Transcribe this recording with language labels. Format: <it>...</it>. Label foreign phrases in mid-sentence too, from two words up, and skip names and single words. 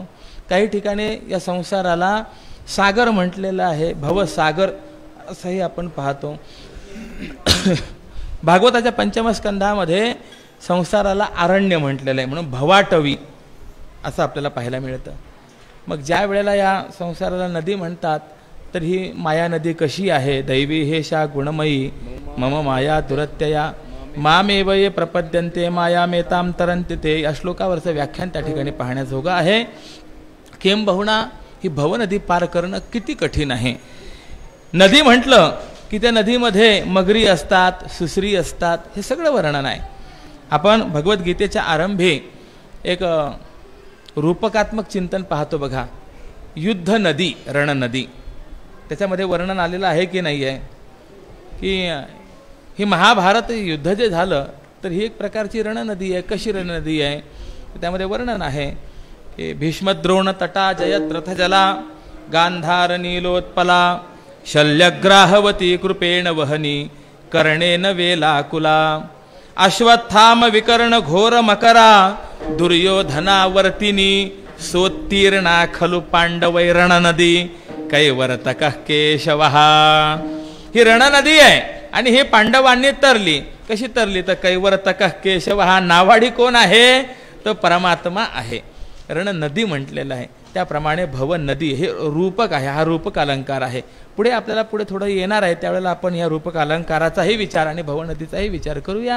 <mr>काही ठिकाणी या संसाराला सागर म्हटलेलं आहे, भवसागर असंही आपण पाहतो. भागवताच्या पंचम स्कंधामध्ये संसाराला आरण्य म्हटलेलं आहे, म्हणून भवाटवी असं आपल्याला पाहायला मिळतं. मग ज्या वेळेला या संसाराला नदी म्हणतात तर ही माया नदी कशी आहे?</mr> <sa>दैवी हेशा गुणमयी मम माया दुरत्यया मामेव ये प्रपद्यन्ते माया मेताम तरन्ते ते.</sa> <mr>या श्लोकावरचं व्याख्यान त्या ठिकाणी पाहण्याजोगं आहे. किंबहुना ही भवनदी पार करणं किती कठीण आहे. नदी म्हटलं की त्या नदीमध्ये मगरी असतात, सुसरी असतात, हे सगळं वर्णन आहे. आपण भगवद्गीतेच्या आरंभी एक रूपकात्मक चिंतन पाहतो बघा, युद्ध नदी, रण नदी. त्याच्यामध्ये वर्णन आलेलं आहे की नाही आहे की ही महाभारत युद्ध जे झालं तर ही एक प्रकारची रणनदी आहे. कशी रणनदी आहे? त्यामध्ये वर्णन आहे की</mr> <sa>भीष्मद्रोण तटा जयत रथजला गांधार नीलोत्पला शल्यग्राहवती कृपेण वहनी कर्णेन वेलाकुला अश्वत्थाम विकर्ण घोर मकरा दुर्योधनावर्तिनी सोत्तीर्णा खलु पांडवै रणनदी कैवर्तक केशवः.</sa> <mr>ही रणनदी आहे आणि हे पांडवांनी तरली. कशी तरली? तर</mr> <sa>कैवर्तक केशवः.</sa> <mr>नावाडी कोण आहे? तो परमात्मा आहे. रण नदी म्हटलेलं आहे. त्याप्रमाणे भव नदी हे रूपक आहे, हा रूपक अलंकार आहे. पुढे आपल्याला पुढे थोडं येणार आहे, त्यावेळेला आपण या रूपक अलंकाराचाही विचार आणि भवनदीचाही विचार करूया.</mr>